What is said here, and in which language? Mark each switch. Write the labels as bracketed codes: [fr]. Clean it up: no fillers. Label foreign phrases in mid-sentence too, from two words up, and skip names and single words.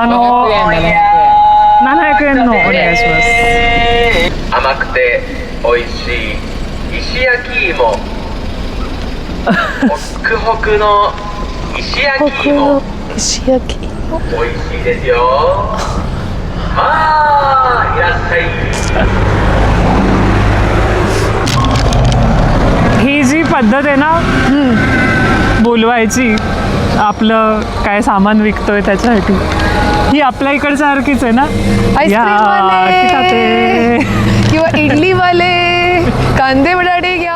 [ja] 700 円のお願いします。甘くて美味しい石焼き芋ホクホクの石焼き芋石焼き芋美味しいですよ。いらっしゃい。 [mr] ही जी पद्धत आहे ना बोलवायची आपलं काय सामान विकतोय त्याच्यासाठी, ही आपल्या इकडच्यासारखीच आहे ना. आईस्क्रीमवाले किंवा इडलीवाले कांदे बटाटे घ्या.